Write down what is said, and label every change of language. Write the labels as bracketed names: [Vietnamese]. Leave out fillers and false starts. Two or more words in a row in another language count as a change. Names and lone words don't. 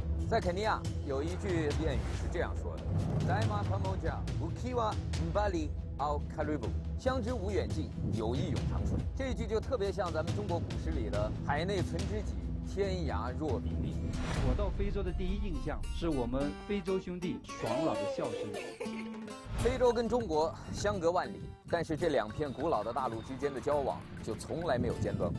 [Chinese] 在肯尼亚有一句谚语是这样说的 ： [Swahili] “Daima pamoja ukiwa mbali au karibu”， [Chinese] 相知无远近，友谊永长存。这一句就特别像咱们中国古诗里的“海内存知己，天涯若比邻”。我到非洲的第一印象是我们非洲兄弟爽朗的笑声。非洲跟中国相隔万里，但是这两片古老的大陆之间的交往就从来没有间断过。